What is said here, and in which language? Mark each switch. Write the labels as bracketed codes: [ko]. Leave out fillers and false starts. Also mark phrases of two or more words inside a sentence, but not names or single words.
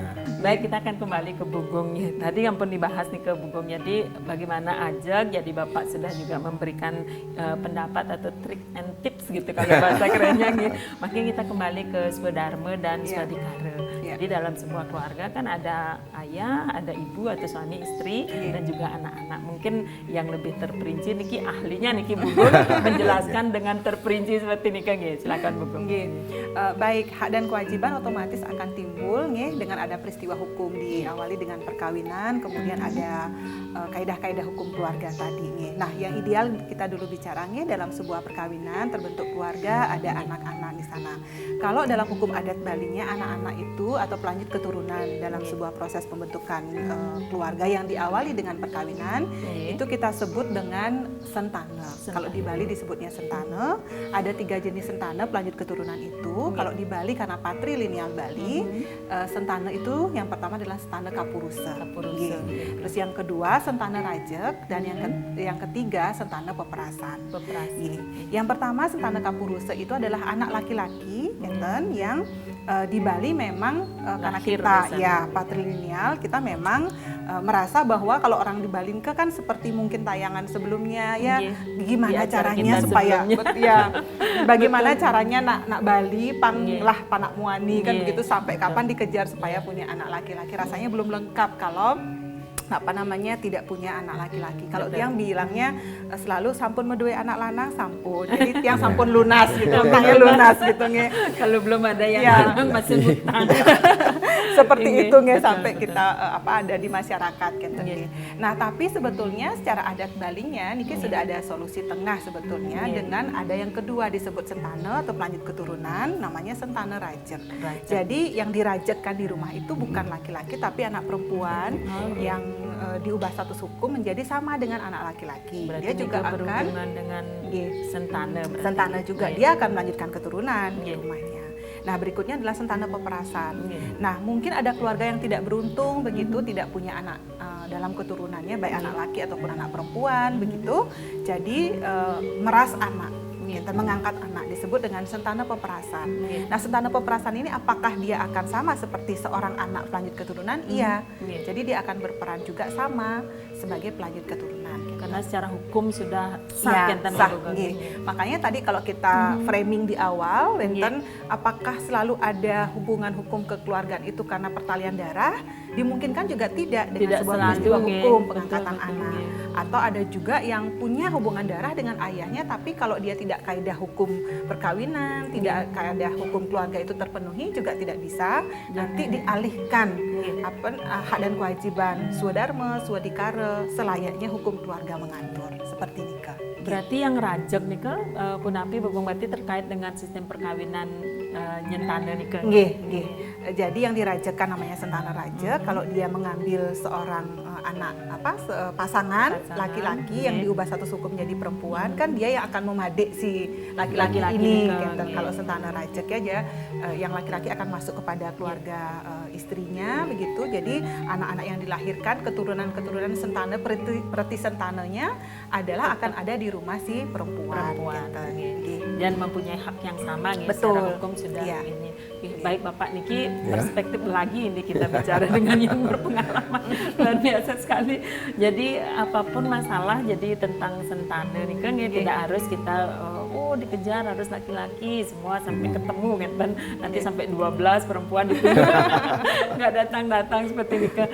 [id] Baik, kita akan kembali ke Bugungnya. Tadi yang pun dibahas nih ke Bugungnya, jadi bagaimana aja, jadi Bapak sudah juga memberikan pendapat atau trik [en] and tips [id] gitu kalau bahasa kerennya gitu. Makanya kita kembali ke Swadharma dan Swadikara. Jadi dalam sebuah keluarga kan ada ayah, ada ibu atau suami istri dan juga anak-anak. Mungkin yang lebih terperinci niki ahlinya niki Bugung menjelaskan dengan terperinci seperti ini kan. Silakan Bugung. Baik, hak dan kewajiban otomatis akan timbul dengan ada peristiwa hukum diawali dengan perkawinan, kemudian ada kaidah-kaidah hukum keluarga tadi. Nah, yang ideal kita dulu bicara dalam sebuah perkawinan terbentuk keluarga, ada anak-anak di sana. Kalau dalam hukum adat Balinya, anak-anak itu atau pelanjut keturunan dalam sebuah proses pembentukan keluarga yang diawali dengan perkawinan, itu kita sebut dengan sentana. Kalau di Bali disebutnya sentana. Ada 3 jenis sentana pelanjut keturunan itu. Kalau di Bali karena patrilineal Bali, sentana itu yang pertama adalah sentana kapurusa. Terus yang kedua sentana rajek, dan yang ketiga sentana peperasan. Yang pertama sentana kapurusa itu adalah anak laki-laki yang di Bali memang karena kita patrilineal, kita memang merasa bahwa kalau orang di Bali kan seperti mungkin tayangan sebelumnya gimana caranya supaya bagaimana caranya [ban] nak Bali panglah panak muani [id] kan begitu, sampai kapan dikejar supaya punya anak laki-laki. Rasanya belum lengkap kalau tidak punya anak laki-laki. Kalau tiang bilangnya selalu [ban] sampun medue anak lanang sampun. [id] Jadi [ban] tiang sampun [id] lunas gitu, utangnya lunas gitu Kalau belum ada yang masih hutang. Seperti itu sampai kita ada di masyarakat gitu. Nah, tapi sebetulnya secara adat Balinya niki sudah ada solusi tengah sebetulnya dengan ada yang kedua disebut sentana atau pelanjut keturunan, namanya sentana rajek. Jadi yang dirajekkan di rumah itu bukan laki-laki tapi anak perempuan yang diubah status hukum menjadi sama dengan anak laki-laki. Berarti dia juga akan dengan sentana. Sentana juga dia akan melanjutkan keturunan di rumahnya. Nah, berikutnya adalah sentana peperasan. Nah, mungkin ada keluarga yang tidak beruntung begitu, tidak punya anak dalam keturunannya, baik anak laki ataupun anak perempuan begitu. Jadi meras anak. Kita mengangkat anak disebut dengan sentana peperasan. Nggih. Nah, sentana peperasan ini apakah dia akan sama seperti seorang anak pelanjut keturunan? Iya. Nggih. Jadi dia akan berperan juga sama sebagai pelanjut keturunan. Gitu. Karena secara hukum sudah Ya, sah enten sah, Bogong. nggih. Makanya tadi kalau kita framing di awal, Wenten, apakah selalu ada hubungan hukum kekeluargaan itu karena pertalian darah? Dimungkinkan juga tidak dengan Tidak sebuah selalu, peristiwa nggih. hukum Betul, pengangkatan betul, anak. nggih. Atau ada juga yang punya hubungan darah dengan ayahnya, tapi kalau dia tidak kaidah hukum perkawinan, tidak kaidah hukum keluarga itu terpenuhi juga tidak bisa. Nanti dialihkan hak dan kewajiban swadharma, swadikara selayaknya hukum keluarga mengatur seperti nikah. Berarti yang rajek nih ke Punapi Bogong berarti terkait dengan sistem perkawinan nyentana nih ke. Nggih, nggih. Jadi yang dirajakan namanya sentana rajek kalau dia mengambil seorang anak pasangan laki-laki yang diubah status hukum menjadi perempuan, kan dia yang akan memadik si laki-laki Laki-laki ini nikah, gitu. nggih. Kalau sentana rajek ya dia yang laki-laki akan masuk kepada keluarga istrinya begitu. Jadi anak-anak yang dilahirkan keturunan-keturunan sentana perti sentananya adalah akan ada di rumah si perempuan. Gitu. nggih. Nggih. Dan mempunyai hak yang sama nih Betul. secara hukum sudah Iya. ini. Baik Bapak Niki, Ya. perspektif lagi ini kita bicara dengan yang berpengalaman luar biasa sekali. Jadi apapun masalah jadi tentang sentana nih kan ya tidak harus kita dikejar harus laki-laki semua sampai ketemu kan nanti sampai 12 perempuan itu nggak datang-datang seperti ini kan.